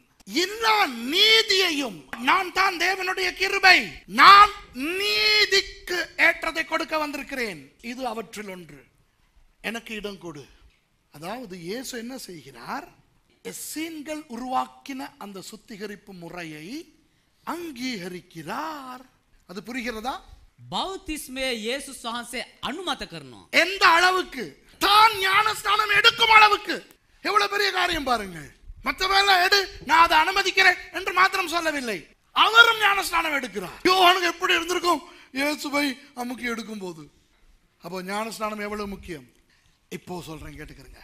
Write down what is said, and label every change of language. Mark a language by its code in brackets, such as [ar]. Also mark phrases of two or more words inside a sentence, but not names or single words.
[ta] எல்லா நீதியையும், நான் தான் தேவனுடைய கிருபை, நான் நீதிக்கு ஏற்றதை கொடுக்க வந்திருக்கிறேன். இது அவற்றில் ஒன்று. எனக்கு இடம் கொடு. அதாவது இயேசு என்ன செய்கிறார்? எசேன்கள் உருவாக்கின அந்த சுத்திகரிப்பு முறையை அங்கீகரிக்கிறார். அது புரிகிறதா? [si] බව්තීස්මේ යේසුස් වහන්සේ අනුමත කරනවා. [ta] எந்த அளவுக்கு? தான் ஞானஸ்நானம் எடுக்கும் அளவுக்கு. எவ்வளவு பெரிய காரியம் பாருங்கள். மற்றவெல்லாம் எடு, நான் அதை அனுமதிக்கிறேன் என்று மாத்திரம் சொல்லவில்லை. அவரும் ஞானஸ்நானம் எடுக்கிறார். யோவானுக்கு எப்படி இருந்திருக்கும் இயேசுவை அமுக்கி எடுக்கும் போது? அப்போ ஞானஸ்நானம் எவ்வளவு முக்கியம்? இப்போ சொல்றேன், கேட்டுக்கிறேங்க.